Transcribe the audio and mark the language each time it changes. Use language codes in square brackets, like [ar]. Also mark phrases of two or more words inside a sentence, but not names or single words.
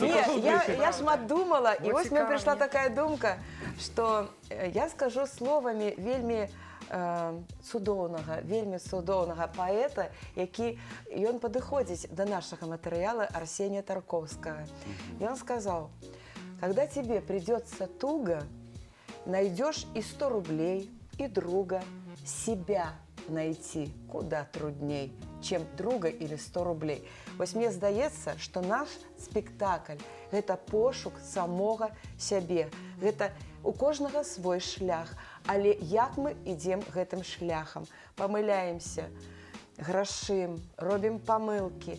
[be] Я шмат думала, і вось мне цікава прыйшла мне. такая думка, што я скажу словамі вельмі цудоўнага паэта, які ён падыходзіць да нашага матэрыяла Арсенія Тарковскага. Ён сказаў: [ru] когда тебе придется туго, найдешь и 100 рублей, и друга, себя найти куда трудней, чем друга или 100 рублей. [be] Вось мне здаецца, што наш спектакль – гэта пошук самога сябе. Гэта у кожнага свой шлях. Але як мы ідзем гэтым шляхам? Памыляемся, грашым, робім памылкі.